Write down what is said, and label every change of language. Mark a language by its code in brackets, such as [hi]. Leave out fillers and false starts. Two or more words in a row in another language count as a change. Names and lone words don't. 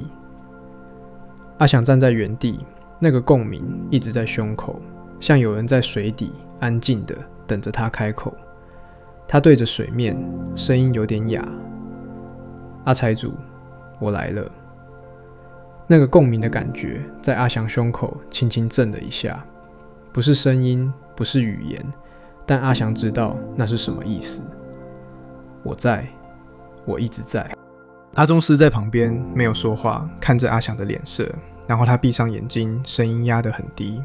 [zh] 阿翔站在原地，那個共鳴一直在胸口，像有人在水底安靜地等着他開口。他對着水面，聲音有點啞：“阿財主，我來了。” 那個共鳴的感覺在阿翔胸口輕輕震了一下，不是聲音，不是語言，但阿翔知道那是什麼意思。我在，我一直在。阿宗師在旁邊沒有說話，看着阿翔的臉色，然後他閉上眼睛，聲音壓得很低。